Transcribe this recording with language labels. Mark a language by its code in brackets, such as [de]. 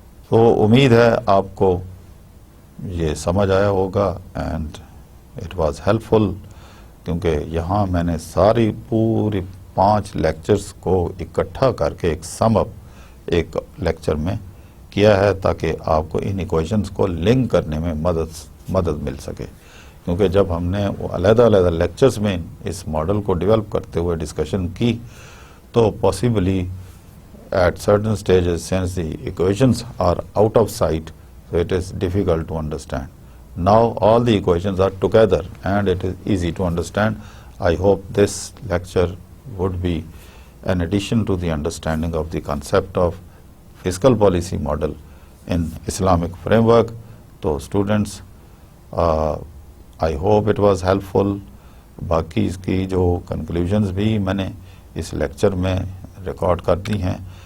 [ur] تو امید ہے آپ کو یہ سمجھ آیا ہوگا [en] and it was helpful, [ur] کیونکہ یہاں میں نے ساری پوری 5 لیکچرز کو اکٹھا کر کے ایک سم اپ ایک لیکچر میں کیا ہے تاکہ آپ کو ان ایکویشنز کو لنک کرنے میں مدد مل سکے، کیونکہ جب ہم نے وہ علیحدہ علیحدہ لیکچرز میں اس ماڈل کو ڈیولپ کرتے ہوئے ڈسکشن کی تو possibly [en] at certain stages since the equations are out of sight, so it is difficult to understand. Now all the equations are together and it is easy to understand. I hope this lecture would be an addition to the understanding of the concept of fiscal policy model in Islamic framework. So students, I hope it was helpful. [ur] باقی اس کی جو conclusions بھی میں نے اس lecture میں record کر دی ہیں.